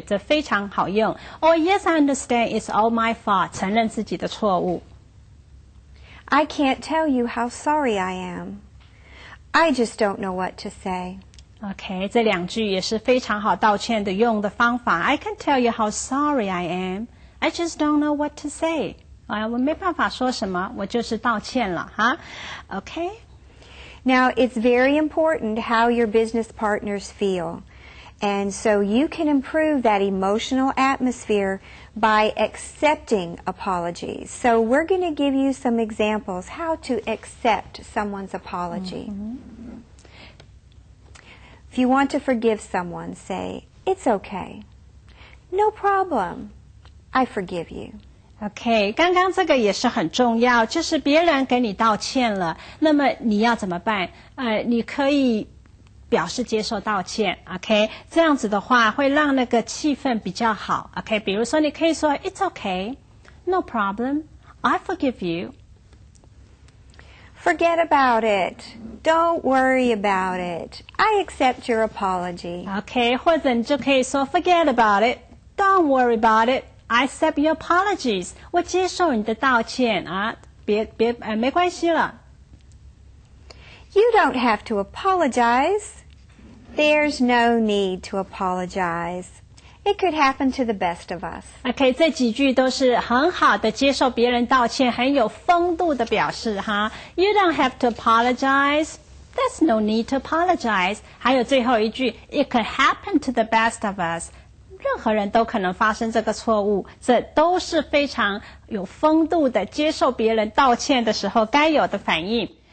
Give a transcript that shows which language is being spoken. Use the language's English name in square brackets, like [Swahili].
[Chinese] 这非常好用。 [English] Oh, yes, I understand. It's all my fault. [Chinese] 承认自己的错误。 [English] I can't tell you how sorry I am. I just don't know what to say. [Chinese] Okay, 这两句也是非常好道歉的用的方法。 [English] I can tell you how sorry I am. I just don't know what to say. [Chinese] 我没办法说什么，我就是道歉了哈。 [English] OK. Now, it's very important how your business partners feel. And so you can improve that emotional atmosphere by accepting apologies. So we're going to give you some examples how to accept someone's apology. If you want to forgive someone, say, "It's okay. No problem. I forgive you." [Chinese] OK， 刚刚这个也是很重要，就是别人给你道歉了，那么你要怎么办？你可以表示接受道歉 ，OK， 这样子的话会让那个气氛比较好 ，OK， 比如说你可以说 [English] "It's okay, no problem, I forgive you." Forget about it. Don't worry about it. I accept your apology. OK， [Chinese] 或者你就可以说 [English] "Forget about it, don't worry about it, I accept your apologies." [Chinese] 我接受你的道歉啊，没关系了。 [English] You don't have to apologize. There's no need to apologize. It could happen to the best of us. [Chinese] OK， 这几句都是很好的接受别人道歉，很有风度的表示哈。 [English] You don't have to apologize. There's no need to apologize. [Chinese] 还有最后一句 [English] ，It could happen to the best of us. [Chinese] 任何人都可能发生这个错误，这都是非常有风度的接受别人道歉的时候该有的反应。